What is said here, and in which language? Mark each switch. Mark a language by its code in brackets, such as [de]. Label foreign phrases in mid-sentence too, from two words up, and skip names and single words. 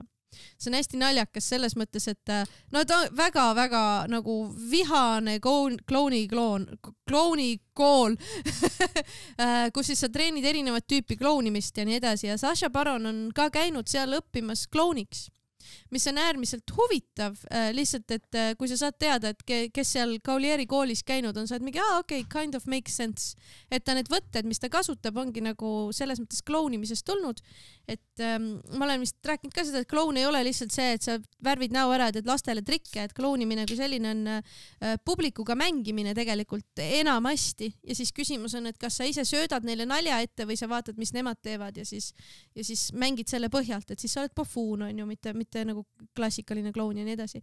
[et] See on hästi naljakas selles mõttes, et ta on väga-väga nagu vihane klounikool, kus siis sa treenid erinevat tüüpi klounimist ja nii edasi ja Sacha Baron on ka käinud seal õppimas klouniks, mis on äärmiselt huvitav, lihtsalt, et kui sa saad teada, et kes seal Gaulieri koolis käinud on, saad mingi, okei, [en] kind of makes sense, [et] et ta need võtted, mis ta kasutab, ongi nagu selles mõttes klounimisest tulnud, et ma olen vist rääkinud ka seda, et kloun ei ole lihtsalt see, et sa värvid näo ära, et lastele trikke, et klounimine kui selline on publikuga mängimine tegelikult enamasti ja siis küsimus on, et kas sa ise söödad neile nalja ette või sa vaatad, mis nemad teevad ja siis mängid selle põhjalt, et siis sa oled pofuun, on ju, mitte nagu klassikaline kloun ja nii edasi.